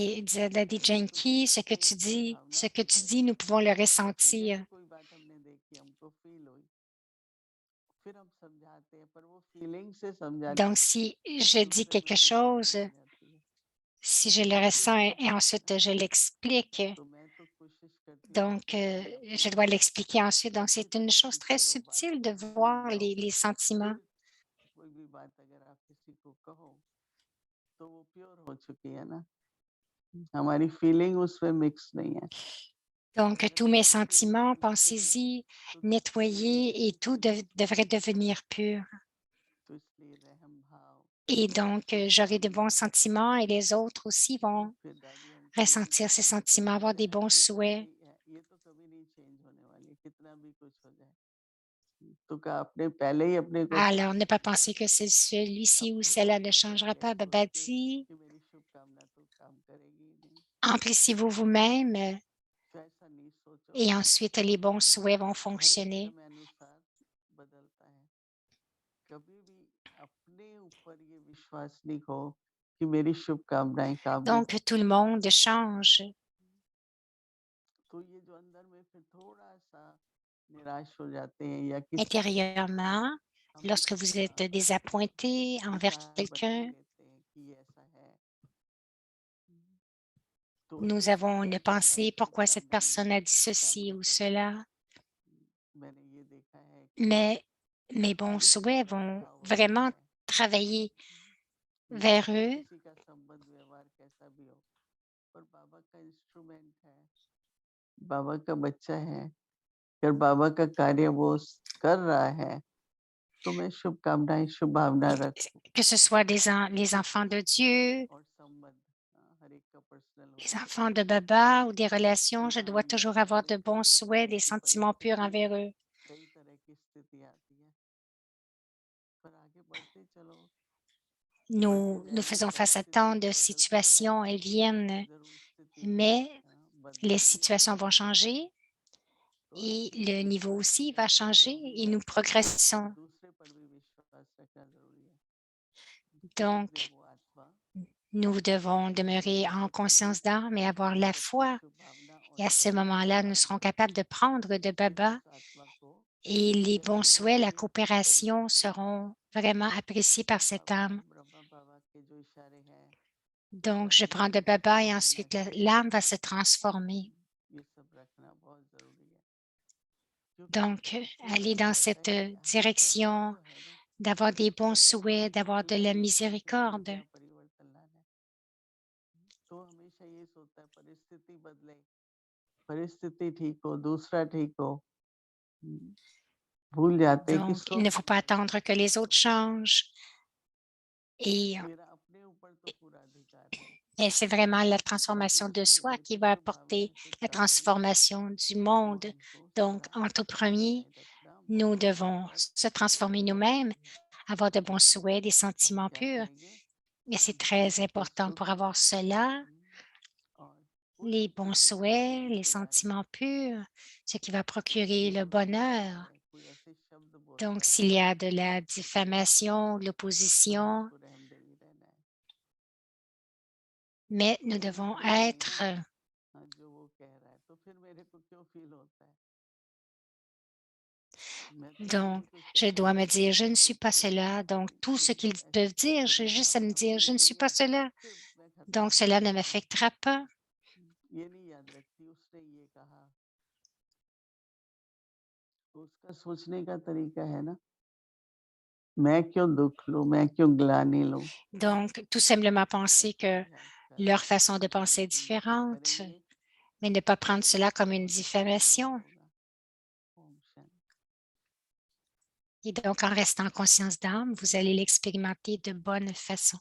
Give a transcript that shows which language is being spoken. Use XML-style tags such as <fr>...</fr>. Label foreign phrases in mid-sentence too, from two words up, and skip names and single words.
<fr>ok, il disait Daddy</fr> <hi>मैं तो</hi> <fr>Janki,</fr> <hi>कहती हूँ अपनी भावना</hi> <fr>ce que</fr> <hi>से</hi> <fr>tu</fr> <hi>कहती</hi> <fr>dis, nous pouvons le</fr> <hi>हूँ।</hi> <fr>ressentir.</fr> <hi>जैसे कोई बात हमने देखी, हमको फील हुई, फिर हम समझाते हैं, पर वो फीलिंग से समझाने</hi> <fr>Donc, si je dis</fr> <hi>दूसरे</hi> <fr>quelque</fr> <hi>बंदे को</hi> <fr>chose,</fr> <hi>नहीं आ जाती है।</hi> <fr>si je</fr> <hi>तो</hi> <fr>le</fr> <hi>वो</hi> <fr>ressens</fr> <hi>फीलिंग</hi> <fr>et</fr> <hi>होती है ना,</hi> <fr>ensuite je l'explique,</fr> <hi>तो मैं तो कोशिश करती हूँ</hi> <fr>donc</fr> <hi>अपनी भावना</hi> <fr>je</fr> <hi>फील</hi> <fr>dois</fr> <hi>हो,</hi> <fr>l'expliquer ensuite. Donc, c'est</fr> <hi>कोशिश</hi> <fr>une</fr> <hi>करती</hi> <fr>chose très</fr> <hi>करो, बात</hi> <fr>subtile</fr> <hi>को</hi> <fr>de</fr> <hi>भूल</hi> <fr>voir</fr> <hi>जाओ।</hi> <fr>les sentiments.</fr> <hi>फिर कोई भी बात अगर आप किसी को कहो तो वो प्योर हो चुकी है ना, हमारी फीलिंग उसमें मिक्स नहीं है।</hi> <fr>Donc,</fr> <hi>अगर</hi> <fr>tous mes</fr> <hi>हमारी फीलिंग</hi> <fr>sentiments,</fr> <hi>मिक्सिंग है</hi> <fr>pensez-y,</fr> <hi>तो दूसरी</hi> <fr>nettoyez et tout</fr> <hi>फीलिंग,</hi> <fr>devrait devenir pur.</fr> <hi>तो इसलिए रहम भाव,</hi> <fr>Et donc, j'aurai de bons</fr> <hi>शुभकामना,</hi> <fr>sentiments et les autres aussi vont</fr> <hi>फिर दादी हमको यही</hi> <fr>ressentir ces</fr> <hi>सिखाते</hi> <fr>sentiments,</fr> <hi>थे,</hi> <fr>avoir</fr> <hi>बोले</hi> <fr>des bons</fr> <hi>ये तो</hi> <fr>souhaits.</fr> <hi>यही है, ये तो कभी नहीं चेंज होने वाली, कितना भी कुछ हो जाए। तो कहा आपने पहले ही अपने को</hi> <fr>Alors, ne pas penser que c'est celui-ci ou</fr> <hi>अपने को</hi> <fr>celle-là ne</fr> <hi>फिल्टर</hi> <fr>changera</fr> <hi>किया</hi> <fr>pas.</fr> <hi>है</hi> <fr>Baba</fr> <hi>सोच के</hi> <fr>dit,</fr> <hi>कि मेरी शुभकामना तो काम करेगी ही नहीं।</hi> <fr>emplissez-vous vous-même</fr> <hi>तो ऐसा नहीं सोचो,</hi> <fr>et ensuite les bons souhaits vont</fr> <hi>हर एक</hi> <fr>fonctionner.</fr> <hi>समय अनुसार बदलता है। कभी भी अपने ऊपर ये विश्वास नहीं खो कि मेरी शुभकामनाएं काबिज।</hi> <fr>Donc, tout le monde change.</fr> <hi>तो ये जो अंदर में फिर थोड़ा सा निराश हो जाते हैं या किसी के प्रति</hi> <fr>Intérieurement,</fr> <hi>हम</hi> <fr>lorsque vous êtes désappointé envers</fr> <hi>विचार बदल</hi> <fr>quelqu'un,</fr> <hi>लेते हैं कि ये ऐसा है, तो</hi> <fr>nous</fr> <hi>उससे</hi> <fr>avons une</fr> <hi>दूसरे के अंदर</hi> <fr>pensée, pourquoi cette</fr> <hi>शुभकामनाएं</hi> <fr>personne a dit</fr> <hi>चालू</hi> <fr>ceci ou</fr> <hi>होते हैं।</hi> <fr>cela.</fr> <hi>मैंने ये देखा है कि</hi> <fr>Mais mes bons</fr> <hi>किसी</hi> <fr>souhaits</fr> <hi>का</hi> <fr>vont</fr> <hi>स्वभाव होता</hi> <fr>vraiment</fr> <hi>है,</hi> <fr>travailler</fr> <hi>या</hi> <fr>vers eux.</fr> <hi>किसी का संबंध व्यवहार कैसा भी हो, पर बाबा का इंस्ट्रूमेंट है, बाबा का बच्चा है, अगर बाबा का कार्य वो कर रहा है तो मैं शुभकामनाएं, शुभ भावना रखूं।</hi> <fr>Que ce soit les enfants de Dieu,</fr> <hi>और संबंध हर एक का पर्सनल</hi> <fr>les</fr> <hi>होता है,</hi> <fr>enfants de Baba ou des relations, je</fr> <hi>यहाँ</hi> <fr>dois</fr> <hi>अंदर</hi> <fr>toujours avoir</fr> <hi>हमारे</hi> <fr>de bons</fr> <hi>कई</hi> <fr>souhaits,</fr> <hi>तरह</hi> <fr>des</fr> <hi>की</hi> <fr>sentiments purs</fr> <hi>परिस्थितियां,</hi> <fr>envers eux.</fr> <hi>कई तरह की स्थिति आती है, पर आगे बढ़ते चलो, बढ़ते</hi> <fr>Nous</fr> <hi>जाएंगे,</hi> <fr>faisons face à</fr> <hi>परिस्थिति</hi> <fr>tant de</fr> <hi>बदलती है,</hi> <fr>situations, elles viennent,</fr> <hi>जरूर स्थिति</hi> <fr>mais les</fr> <hi>बदलेगी,</hi> <fr>situations vont</fr> <hi>बदलती है।</hi> <fr>changer</fr> <hi>तो</hi> <fr>et</fr> <hi>आगे</hi> <fr>le niveau</fr> <hi>विश्वास</hi> <fr>aussi va</fr> <hi>रखना</hi> <fr>changer</fr> <hi>जरूरी</hi> <fr>et</fr> <hi>है,</hi> <fr>nous</fr> <hi>और</hi> <fr>progressons.</fr> <hi>दूसरे पर भी विश्वास रखना जरूरी है। तेज</hi> <fr>Donc,</fr> <hi>देवो आत्मा,</hi> <fr>nous devons demeurer</fr> <hi>मेरे</hi> <fr>en</fr> <hi>प्रति भी</hi> <fr>conscience d'âme et avoir la</fr> <hi>सबकी</hi> <fr>foi.</fr> <hi>शुभ भावना और</hi> <fr>Et à ce</fr> <hi>सहयोग</hi> <fr>moment-là, nous serons</fr> <hi>पाऊंगा,</hi> <fr>capables de prendre de</fr> <hi>फिर मैं</hi> <fr>Baba</fr> <hi>उस आत्मा को</hi> <fr>et les bons</fr> <hi>जैसे वो</hi> <fr>souhaits, la</fr> <hi>बोले तरीके</hi> <fr>coopération</fr> <hi>करूंगा।</hi> <fr>seront vraiment appréciés</fr> <hi>फिर</hi> <fr>par cette</fr> <hi>बाबा,</hi> <fr>âme.</fr> <hi>ब्रह्मा बाबा के जो इशारे हैं,</hi> <fr>Donc, je</fr> <hi>दादी</hi> <fr>prends de</fr> <hi>के जो</hi> <fr>Baba et</fr> <hi>फरमाने</hi> <fr>ensuite</fr> <hi>हैं,</hi> <fr>l'âme va se transformer.</fr> <hi>ये सब रखना बहुत जरूरी है, क्योंकि</hi> <fr>Donc, aller</fr> <hi>पूछा</hi> <fr>dans</fr> <hi>जाता</hi> <fr>cette</fr> <hi>है, हमें चाहिए</hi> <fr>direction</fr> <hi>तो है ना,</hi> <fr>d'avoir des bons</fr> <hi>पर कहते हैं</hi> <fr>souhaits,</fr> <hi>मुझे</hi> <fr>d'avoir de</fr> <hi>खुदा</hi> <fr>la</fr> <hi>नहीं चाहिए,</hi> <fr>miséricorde.</fr> <hi>मुझे यहाँ परिवर्तन लाना है। तो हमेशा ये सोचता है परिस्थिति बदले, परिस्थिति ठीक हो, दूसरा ठीक हो, भूल जाते हैं कि</hi> <fr>Donc, il ne</fr> <hi>सोच</hi> <fr>faut pas</fr> <hi>हमारी</hi> <fr>attendre que les autres changent. Et,</fr> <hi>मेरा अपने ऊपर तो पूरा अधिकार है,</hi> <fr>et c'est vraiment la</fr> <hi>मैं</hi> <fr>transformation de</fr> <hi>दूसरे के</hi> <fr>soi</fr> <hi>लिए</hi> <fr>qui</fr> <hi>तो</hi> <fr>va</fr> <hi>शुभ</hi> <fr>apporter</fr> <hi>भावनाएं,</hi> <fr>la</fr> <hi>शुभकामनाएं,</hi> <fr>transformation du</fr> <hi>वो</hi> <fr>monde.</fr> <hi>हमको</hi> <fr>Donc,</fr> <hi>सदा</hi> <fr>en tout premier,</fr> <hi>बनाए रखना</hi> <fr>nous</fr> <hi>बहुत</hi> <fr>devons</fr> <hi>बहुत</hi> <fr>se transformer nous-mêmes,</fr> <hi>जरूरी है।</hi> <fr>avoir de bons souhaits, des</fr> <hi>हम</hi> <fr>sentiments</fr> <hi>क्या</hi> <fr>purs.</fr> <hi>करेंगे,</hi> <fr>Et c'est très</fr> <hi>जीवन के</hi> <fr>important</fr> <hi>सुख</hi> <fr>pour avoir cela,</fr> <hi>और</hi> <fr>les</fr> <hi>कोई</hi> <fr>bons</fr> <hi>किसी की बुरी</hi> <fr>souhaits, les</fr> <hi>निगरानी,</hi> <fr>sentiments purs, ce qui va</fr> <hi>कोई</hi> <fr>procurer le</fr> <hi>झूठ बोलता</hi> <fr>bonheur.</fr> <hi>है, कोई ऐसे शब्द</hi> <fr>Donc,</fr> <hi>बोलता है,</hi> <fr>s'il y a de la diffamation, de</fr> <hi>सब</hi> <fr>l'opposition,</fr> <hi>उसको रहम दे ही रहना है,</hi> <fr>mais nous</fr> <hi>कोई</hi> <fr>devons</fr> <hi>बोले नहीं ना,</hi> <fr>être</fr> <hi>हाँ, जो वो कह रहा है तो फिर मेरे को क्यों फील होता है?</hi> <fr>Donc, je dois me dire, je ne suis pas cela. Donc, tout ce qu'ils peuvent dire, j'ai juste à me dire, je ne suis pas cela. Donc, cela ne m'affectera pas.</fr> <hi>ये नहीं याद रखती उसने ये कहा, उसका सोचने का तरीका है ना, मैं क्यों दुख लूं, मैं क्यों ग्लानि लूं?</hi> <fr>Donc, tout simplement penser que leur façon de penser est différente, mais ne pas prendre cela comme une diffamation. Et donc, en restant en conscience d'âme, vous allez l'expérimenter de bonne façon.</fr>